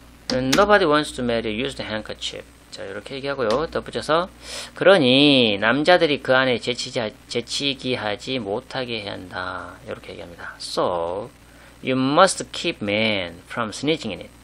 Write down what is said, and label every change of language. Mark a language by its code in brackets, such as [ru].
[en] Nobody wants to marry a used handkerchief. 자 [ko] 자, 이렇게 얘기하고요. 덧붙여서 그러니 남자들이 그 안에 재치기 하지 못하게 해야 한다. 이렇게 얘기합니다. [en] So you must keep men from sneezing in it.